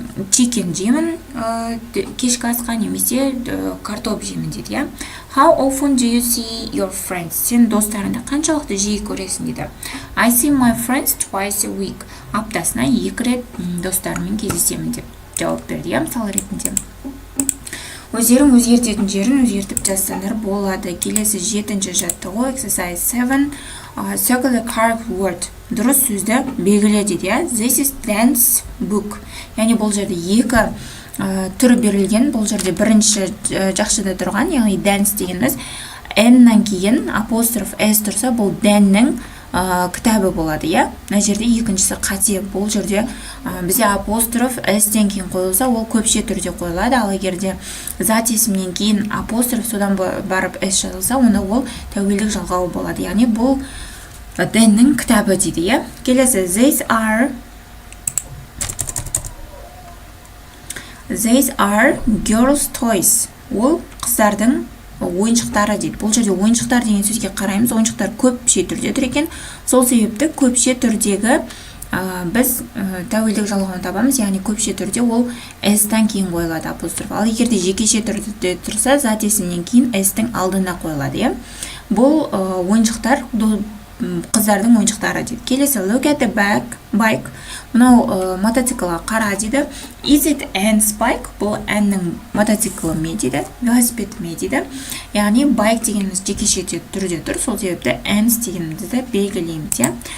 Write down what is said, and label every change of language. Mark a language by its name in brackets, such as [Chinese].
[Kazakh] Chicken жеймін кешкі асқа немесе картоп жеймін дейді, иә? [English] How often do you see your friends? [Kazakh] Сен достарыңды қаншалықты жиі көресің дейді. [English] I see my friends twice a week. [Kazakh] Аптасына 2 рет достарыммен кездесемін деп жауап берді, иә? Мысал ретінде. Өздерің өзгертетін жерін өзгертіп жазсаңдар болады. Келесі 7-ші жаттығу [English] exercise 7 circle the correct word. [Kazakh] Дұрыс сөзді белгіле дейді, иә? [English] This is dance book. [Kazakh] Яғни бұл жерде 2 түрі берілген. Бұл жерде бірінші жақшыда тұрған, яғни dance дегеніміз n-нан кейін апостроф s тұрса, бұл дәннің кітабы болады, иә? Мына жерде екіншісі қате. Бұл жерде бізде апостроф s-тен кейін қойылса, ол көпше түрде қойылады. Ал егерде зат есімнен кейін апостроф содан барып s жазылса, онда ол тәуелдік жалғауы болады. Яғни бұл дәннің кітабы дейді, иә? Келесі [English] These are girls' toys. [Kazakh] Ол қыздардың ойыншықтары дейді. Бұл жерде ойыншықтар деген сөзге қараймыз. Ойыншықтар көпше түрде тұр екен. Сол себепті көпше түрдегі біз тәуелдік жалғауын табамыз. Яғни көпше түрде ол s-тан кейін қойылады апостроф. Ал егерде жекеше түрде тұрса, зат есімнен кейін s-тің алдына қойылады, иә? Бұл ойыншықтар қыздардың ойыншықтары дейді. Келесі [English] look at the bike. [Kazakh] Мынау мотоциклға қара дейді. [English] Is it Anne's bike? [Kazakh] Бұл Anne'нің мотоциклі ме дейді, велосипед ме дейді. Яғни bike дегеніміз жекеше түрде тұр. Сол себепті Anne's дегенімізді белгілейміз, иә?